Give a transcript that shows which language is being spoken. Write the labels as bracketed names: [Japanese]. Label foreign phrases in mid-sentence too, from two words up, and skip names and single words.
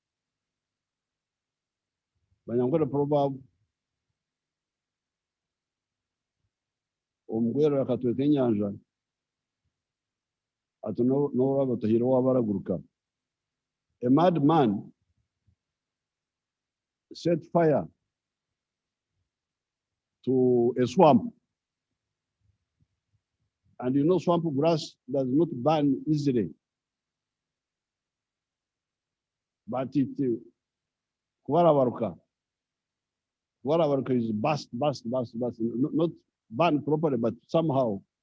[Nyankole] Banyankole proverb, omugwera akatweka enyanja, ati n'oraba tahira wabaraguruka. [English] A madman set fire to a swamp. And you know, swamp grass does not burn easily. But it, Warawaruka is burst, not burn properly, but somehow.